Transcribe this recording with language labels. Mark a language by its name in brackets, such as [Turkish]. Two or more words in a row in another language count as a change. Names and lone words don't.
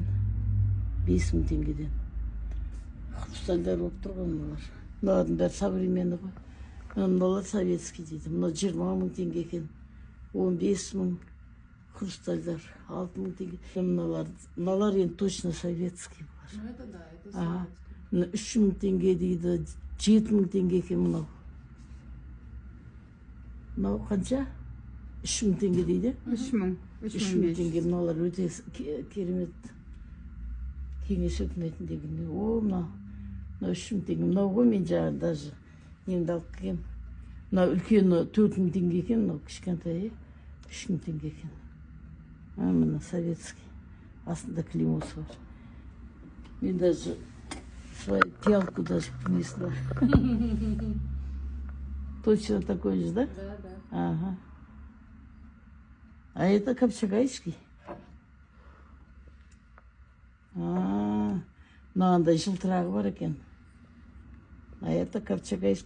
[Kazakh] 5000 теңгеден. Хрустальдар болып тұрған мыналар. Мыналардың бәрі современный ғой. Мыналар советский дейді. Мына 20 000 теңге екен. 15 000 хрустальдар. 6000 теңге. Мыналар енді точно советский бар. [Russian] Ну это да, это советский. [Kazakh] 3000 теңге дейді. 7000 теңге екен мынау. Мынау қанша? 3000 теңге дейді. 3000 теңге. Мыналар өте керемет. Кеңес өкіметіндегі. О, мынау 3000 теңге. Мынау ғой мен жаңа даже немді алып келгем. Мынау үлкені 4000 теңге екен, мынау кішкентай 3000 теңге екен. Мына советский. Астында клеймосы бар. [Russian] Мен даже свою пиалку даже принесла. Точно такой же, да? Да, да. Ага. А это Копчегайский. [Kazakh] Мынандай жылтырағы бар екен. [Russian] А это Копчегайский.